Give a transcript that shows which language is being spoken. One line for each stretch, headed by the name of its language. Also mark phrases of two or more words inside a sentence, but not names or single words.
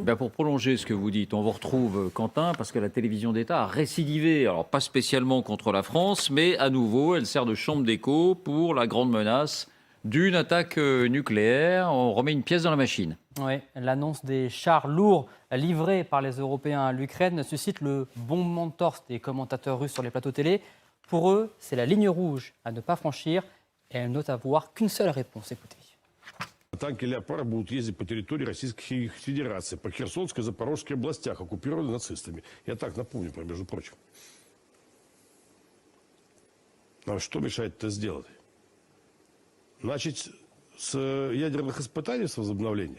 French: Pour prolonger ce que vous dites, on vous retrouve, Quentin, parce que la télévision d'État a récidivé, alors pas spécialement contre la France, mais à nouveau, elle sert de chambre d'écho pour la grande menace d'une attaque nucléaire. On remet une pièce dans la machine. Oui, l'annonce des chars lourds livrés par les Européens à l'Ukraine suscite le bombement de torse des commentateurs russes sur les plateaux télé. Pour eux, c'est la ligne rouge à ne pas franchir et elles notent avoir qu'une seule réponse. Écoutez.
Russian: Танки «Леопард» будут ездить по территории Российской Федерации, по Херсонской и Запорожской областях, оккупированных нацистами. Я так напомню, между прочим. Нам что мешает это сделать? Начать с ядерных испытаний, с возобновления.